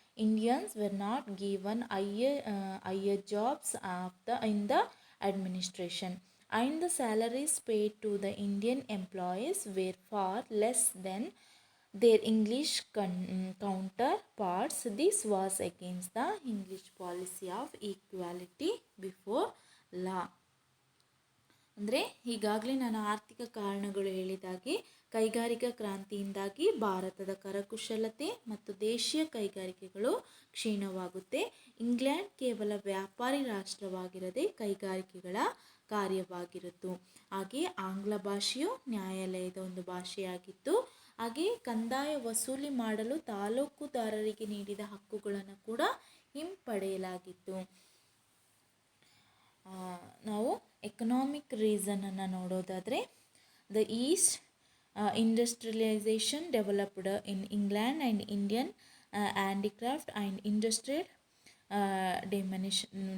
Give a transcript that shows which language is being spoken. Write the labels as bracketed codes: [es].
[en] Indians were not given higher jobs in the administration, and the salaries paid to the Indian employees were far less than their English counterparts. This was against the English policy of equality before law. [kn] ಅಂದರೆ ಈಗಾಗಲೇ ನಾನು ಆರ್ಥಿಕ ಕಾರಣಗಳು ಹೇಳಿದಾಗೆ ಕೈಗಾರಿಕಾ ಕ್ರಾಂತಿಯಿಂದಾಗಿ ಭಾರತದ ಕರಕುಶಲತೆ ಮತ್ತು ದೇಶೀಯ ಕೈಗಾರಿಕೆಗಳು ಕ್ಷೀಣವಾಗುತ್ತೆ. ಇಂಗ್ಲೆಂಡ್ ಕೇವಲ ವ್ಯಾಪಾರಿ ರಾಷ್ಟ್ರವಾಗಿರದೆ ಕೈಗಾರಿಕೆಗಳ ಕಾರ್ಯವಾಗಿರುತ್ತು. ಹಾಗೆ ಆಂಗ್ಲ ಭಾಷೆಯು ನ್ಯಾಯಾಲಯದ ಒಂದು ಭಾಷೆಯಾಗಿತ್ತು. ಹಾಗೆ ಕಂದಾಯ ವಸೂಲಿ ಮಾಡಲು ತಾಲೂಕುದಾರರಿಗೆ ನೀಡಿದ ಹಕ್ಕುಗಳನ್ನು ಕೂಡ ಹಿಂಪಡೆಯಲಾಗಿತ್ತು. ನಾವು ಎಕನಾಮಿಕ್ ರೀಸನನ್ನು ನೋಡೋದಾದರೆ, [en] The east industrialization developed in England and Indian handicraft and industrial diminished.